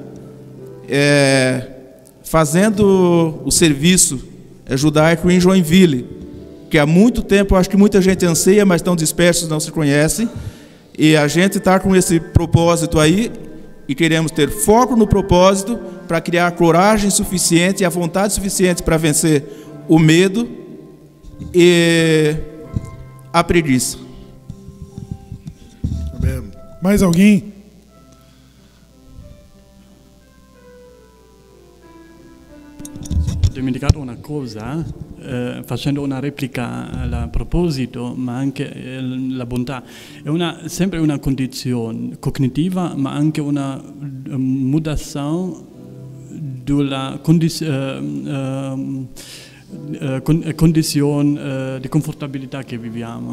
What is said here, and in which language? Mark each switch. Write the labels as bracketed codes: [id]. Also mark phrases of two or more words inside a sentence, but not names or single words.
[pt] fazendo o serviço judaico em Joinville, que há muito tempo, acho que muita gente anseia, mas estão dispersos, não se conhecem, e a gente está com esse propósito aí, e queremos ter foco no propósito, para criar a coragem suficiente e a vontade suficiente para vencer o medo e a preguiça. Amém. Mais alguém? [it] Ho dimenticato una cosa, facendo una replica a proposito, ma anche la bontà. È sempre una condizione cognitiva, ma anche una mutazione della condizione di confortabilità che viviamo.